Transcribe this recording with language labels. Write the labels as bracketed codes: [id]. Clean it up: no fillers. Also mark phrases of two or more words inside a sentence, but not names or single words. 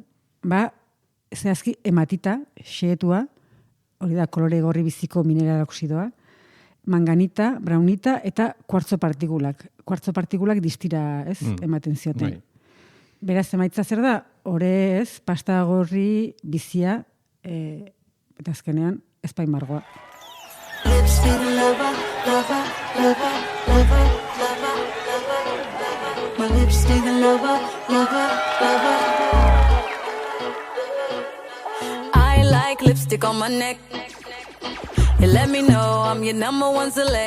[eu] Zehazki ematita, xeetua, hori da kolore gorri biziko mineral oksidoa, manganita, braunita eta kuartzo partikulak. Kuartzo partikulak distira, ez, ematen zioten. Beraz, emaitza zer da, ore ez, pasta gorri bizia, eta azkenean, ezpain margoa. [en] Lipstick lover, lover, lover, lover, lover, lover, my lipstick lover, lover, lover. I like lipstick on my neck. You let me know I'm your number one select.